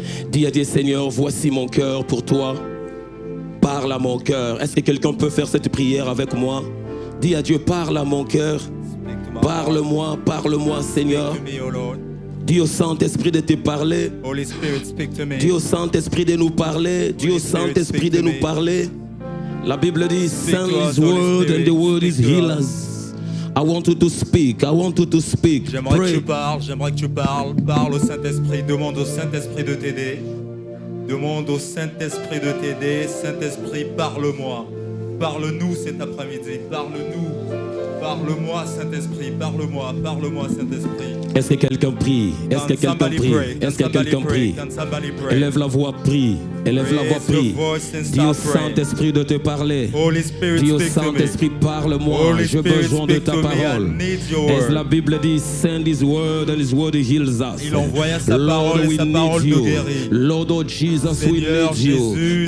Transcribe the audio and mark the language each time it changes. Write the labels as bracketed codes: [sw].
[fr] Dis à Dieu, Seigneur, voici mon cœur pour toi. Parle à mon cœur. Est-ce que quelqu'un peut faire cette prière avec moi? Dis à Dieu, parle à mon cœur. Parle-moi, parle-moi, Seigneur. Dis au Saint-Esprit de te parler. Dis au Saint-Esprit de nous parler. Dis au Saint-Esprit de nous parler. La Bible dit, [en] send His word and the word is healers. I want you to speak. I want you to speak. [fr] J'aimerais que tu parles. Parle au Saint-Esprit. Demande au Saint-Esprit de t'aider. Demande au Saint-Esprit de t'aider. Saint-Esprit, parle-moi. Parle-nous cet après-midi. Parle-nous. Parle-moi, Saint-Esprit. Parle-moi. Parle-moi, Saint-Esprit. Est-ce que quelqu'un prie? Est-ce que quelqu'un prie? Est-ce que quelqu'un prie? Élève la voix, prie. Élève la voix, prie. Dis au Saint-Esprit de te parler. Dis au Saint-Esprit, parle-moi. J'ai besoin de ta parole. Et la Bible dit, [en] send His word and His word heals us. [fr] Il envoya sa parole et sa parole nous guérit. [en] Lord of Jesus, we need you.